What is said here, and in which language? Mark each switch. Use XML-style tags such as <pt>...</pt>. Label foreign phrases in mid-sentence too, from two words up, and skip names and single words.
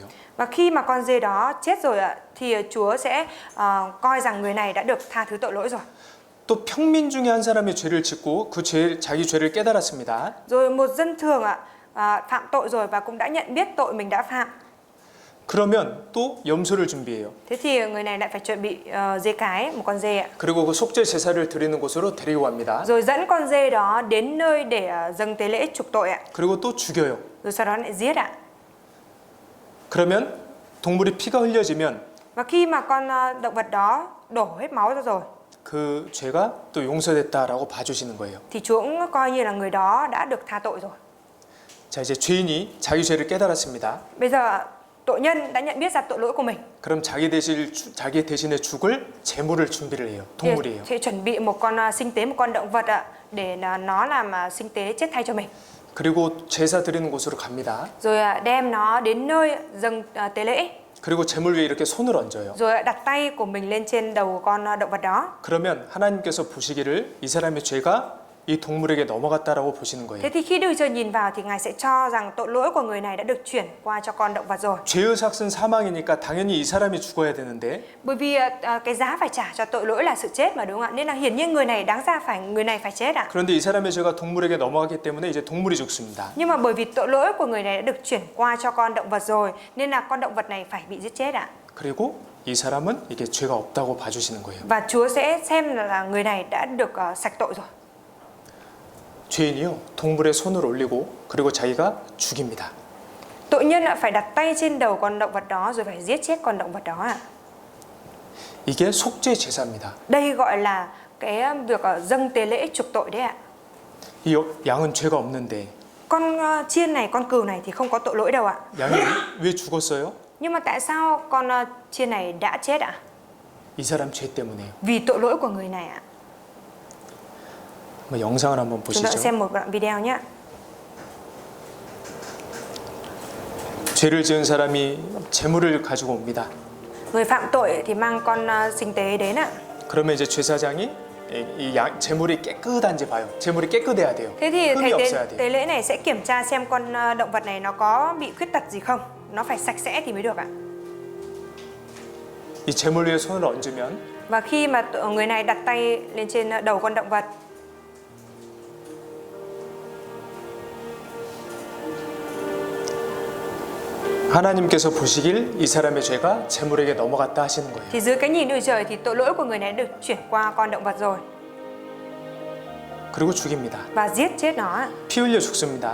<vi>Và khi mà con dê đó chết rồi ạ, thì Chúa sẽ coi rằng người này đã được tha thứ tội lỗi rồi.</vi> <ko>또 평민 중에 한 사람의 죄를 짓고 자기 죄를 깨달았습니다.</ko> <vi>Rồi một dân thường ạ, phạm tội rồi và cũng đã nhận biết tội mình đã phạm.</vi> <ko>그러면 또 염소를 준비해요.</ko> <vi>Thế thì người này lại phải chuẩn bị dê cái, một con dê ạ.</vi> <ko>그리고 그 속죄 제사를 드리는 곳으로 데리고 갑니다.</ko> <vi>Rồi dẫn con dê đó đến nơi để dâng tế lễ chuộc tội ạ.</vi> <ko>그리고 또 죽여요.</ko> <vi>Rồi sau đó lại giết ạ.</vi> <ko>그러면 동물이 피가 흘려지면</ko> <vi>Và khi mà con động vật đó đổ hết máu ra rồi,</vi> <ko>그 죄가 또 용서됐다라고 봐주시는 거예요.</ko> <vi>thì Chúa cũng coi như là người đó đã được tha tội rồi.</vi> <ko>자, 이제 죄인이 자기 죄를 깨달았습니다.</ko> <vi>Bây giờ tội nhân đã nhận biết ra tội lỗi của mình.</vi> <ko>그럼 자기 대신에 죽을 제물을 준비를 해요. 동물이에요.</ko> <vi>Thì chuẩn bị một con sinh tế, một con động vật ạ, để nó làm sinh tế chết thay cho mình.</vi> <ko>그리고 제사 드리는 곳으로 갑니다.</ko> <vi>Rồi đem nó đến nơi dâng tế lễ.</vi> <ko>그리고 제물 위에 이렇게 손을 얹어요.</ko> <vi>Rồi đặt tay của mình lên trên đầu con động vật đó.</vi> <ko>그러면 하나님께서 보시기를 이 사람의 죄가 이 동물에게 넘어갔다라고 보시는</ko> <vi>Thế</vi> <ko>거예요.</ko> <vi>thì khi Đức Chúa nhìn vào thì Ngài sẽ cho rằng tội lỗi của người này đã được chuyển qua cho con động vật rồi.</vi> <ko>죄의 삭은 사망이니까 당연히 이 사람이 죽어야 되는데</ko> <vi>Bởi vì cái giá phải trả cho tội lỗi là sự chết mà đúng không ạ? Nên là hiển nhiên người này đáng ra người này phải chết ạ.</vi> <ko>그런데 이 사람의 죄가 동물에게 넘어가기 때문에 이제 동물이 죽습니다.</ko> <vi>Nhưng mà bởi vì tội lỗi của người này đã được chuyển qua cho con động vật rồi, nên là con động vật này phải bị giết chết ạ.</vi> <ko>그리고 이 사람은 이게 죄가 없다고 봐주시는 거예요.</ko> <vi>Và Chúa sẽ xem là người này đã được sạch tội rồi.</vi> <ko>죄인이요 동물의 손을 올리고 그리고 자기가 죽입니다.</ko> <vi>Tội nhân phải đặt tay trên đầu con động vật đó rồi phải giết chết con động vật đó ạ.</vi> <ko>이게 속죄 제사입니다.</ko> <vi>Đây gọi là cái việc dâng tế lễ chuộc tội đấy ạ.</vi> <ko>이 양은 죄가 없는데</ko> <vi>Con chiên này, con cừu này thì không có tội lỗi đâu ạ.</vi> <ko>양이 왜 죽었어요?</ko> <vi>Nhưng mà tại sao con chiên này đã chết ạ?</vi> <ko>이 사람 죄 때문에요.</ko> <vi>Vì tội lỗi của người này ạ.</vi> <ko>한번 영상을 한번</ko> <vi>Chúng ta</vi> <ko>보시죠.</ko> <vi>xem một đoạn video nhé.</vi> <ko>죄를 지은 사람이 제물을 가지고 옵니다.</ko> <vi>Người phạm tội thì mang con sinh tế đến ạ.</vi> <ko>그러면 이제 제사장이 이 제물이 깨끗한지 봐요. 제물이 깨끗해야 돼요.</ko> <vi>Thế thì</vi> <ko>흠이</ko> <vi>thầy</vi> <ko>없어야</ko> <vi>tế</vi> <ko>돼요.</ko> <vi>lễ này sẽ kiểm tra xem con động vật này nó có bị khuyết tật gì không. Nó phải sạch sẽ thì mới được ạ.</vi> <ko>이 제물 위에 손을 얹으면</ko> <vi>Và khi mà người này đặt tay lên trên đầu con động vật,</vi> <ko>하나님께서 보시길 이 사람의 죄가 제물에게 넘어갔다 하시는 거예요.</ko> <vi>thì dưới cái nhìn Đức Trời thì tội lỗi của người này được chuyển qua con động vật rồi</vi> <ko>그리고 죽입니다.</ko> <vi>và giết chết nó ạ.</vi> <ko>피 흘려 죽습니다.</ko>